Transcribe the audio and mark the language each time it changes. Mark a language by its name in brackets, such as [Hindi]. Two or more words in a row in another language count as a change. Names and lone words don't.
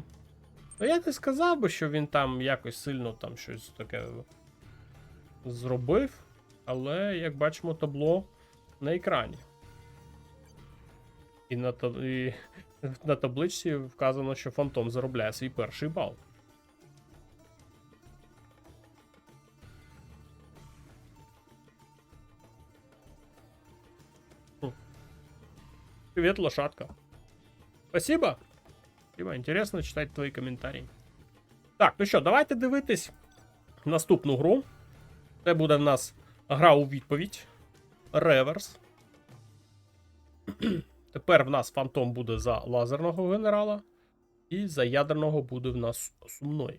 [Ukrainian] Ну, я не сказав би, що він там якось сильно там щось таке зробив. Але, як бачимо, табло на екрані. І на табличці вказано, що Фантом заробляє свій перший бал. [Russian] Привет, лошадка. Спасибо. Спасибо. Интересно читать [Ukrainian] твої коментарі. Так, ну що, давайте дивитись наступну гру. Це буде в нас гра у відповідь. Реверс. Тепер в нас Фантом буде за лазерного генерала. І за ядерного буде в нас Сумной.